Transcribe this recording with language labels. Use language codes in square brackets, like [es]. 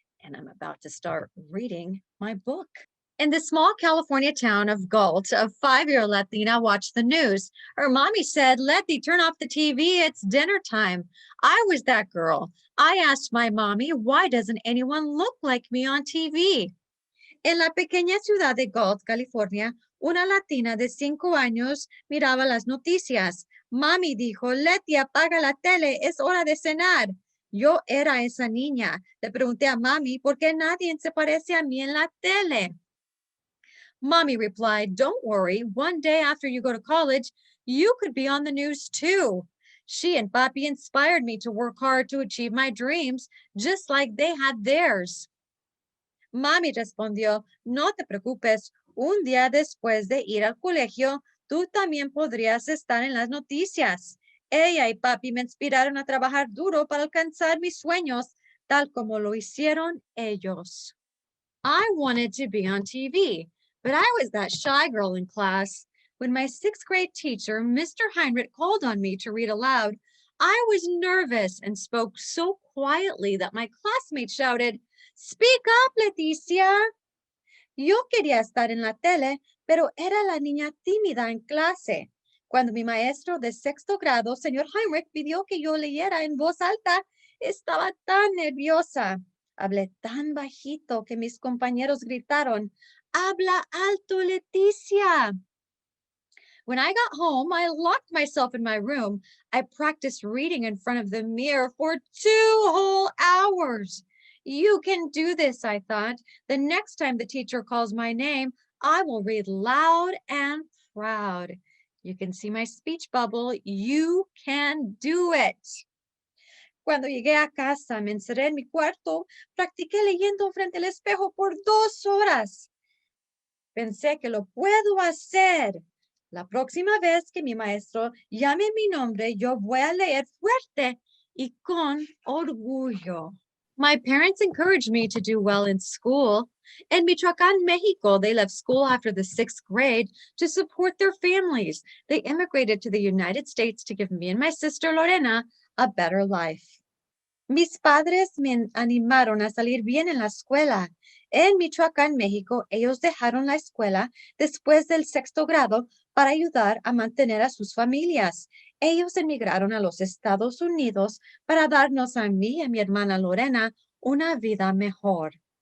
[en] And I'm about to start reading my book. In the small California town of Galt, a 5-year Latina watched the news. Her mommy said, "Letty, turn off the TV. It's dinner time." I was that girl. I asked my mommy, "Why doesn't anyone look like me on TV?" [es] En la pequeña ciudad de Galt, California, una latina de 5 años miraba las noticias. Mami dijo, "Letty, apaga la tele. Es hora de cenar." Yo era esa niña. Le pregunté a mami, ¿por qué nadie se parece a mí en la tele? [en] Mommy replied, "Don't worry, one day after you go to college, you could be on the news too." She and Papi inspired me to work hard to achieve my dreams, just like they had theirs. [es] Mami respondió, "No te preocupes, un día después de ir al colegio, tú también podrías estar en las noticias. Ella y Papi me inspiraron a trabajar duro para alcanzar mis sueños, tal como lo hicieron ellos. [en] I wanted to be on TV. But I was that shy girl in class. When my 6th-grade teacher, Mr. Heinrich, called on me to read aloud, I was nervous and spoke so quietly that my classmates shouted, "Speak up, Leticia." [es] Yo quería estar en la tele, pero era la niña tímida en clase. Cuando mi maestro de 6º grado, señor Heinrich, pidió que yo leyera en voz alta, estaba tan nerviosa. Hablé tan bajito que mis compañeros gritaron, "Habla alto, Leticia." [en] When I got home, I locked myself in my room. I practiced reading in front of the mirror for 2 whole hours. You can do this, I thought. The next time the teacher calls my name, I will read loud and proud. You can see my speech bubble. You can do it. [es] Cuando llegué a casa, me encerré en mi cuarto, practiqué leyendo frente al espejo por 2 horas. Pensé que lo puedo hacer. La próxima vez que mi maestro llame mi nombre, yo voy a leer fuerte y con orgullo. [en] My parents encouraged me to do well in school. In Michoacán, Mexico, they left school after the 6th grade to support their families. They immigrated to the United States to give me and my sister Lorena a better life. [es] Mis padres me animaron a salir bien en la escuela. En Michoacán, México, ellos dejaron la escuela después del 6º grado para ayudar a mantener a sus familias. Ellos emigraron a los Estados Unidos para darnos a mí y a mi hermana Lorena una vida mejor.